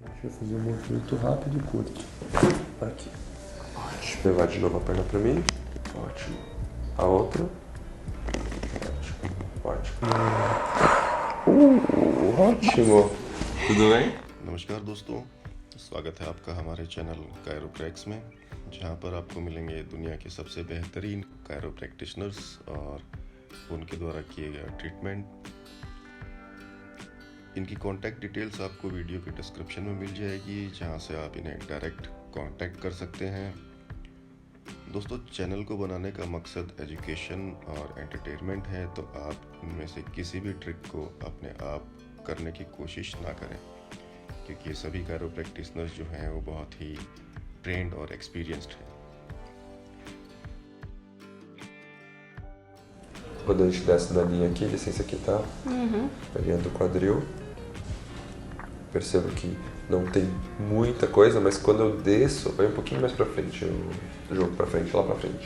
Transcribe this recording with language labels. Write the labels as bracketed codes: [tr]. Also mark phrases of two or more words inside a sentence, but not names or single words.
[pt] Deixa eu fazer um movimento rápido e curto. Aqui. Ótimo. Levar de novo a perna pra mim. Ótimo. A outra. Ótimo. Ótimo. Tudo bem? [hi] नमस्कार दोस्तों, स्वागत है आपका हमारे चैनल QueroQuiro में, जहां पर आपको मिलेंगे दुनिया के सबसे बेहतरीन [en] chiro practitioners [hi] और उनके द्वारा किए गए ट्रीटमेंट। इनकी [en] contact details [hi] आपको वीडियो के डिस्क्रिप्शन में मिल जाएगी, जहां से आप इन्हें [en] direct contact [hi] कर सकते हैं। दोस्तों, चैनल को बनाने का मकसद एजुकेशन और एंटरटेनमेंट है, तो आप इनमें से किसी भी ट्रिक को अपने आप करने की कोशिश ना करें, क्योंकि ये सभी [en] chiro practitioners [hi] जो हैं वो बहुत ही ट्रेंड और एक्सपीरियंस्ड हैं। [pt] Quando a gente desce na linha aqui, licença aqui, tá? A linha do quadril. Percebo que não tem muita coisa, mas quando eu desço, vai um pouquinho mais pra frente. Eu jogo pra frente, lá pra frente.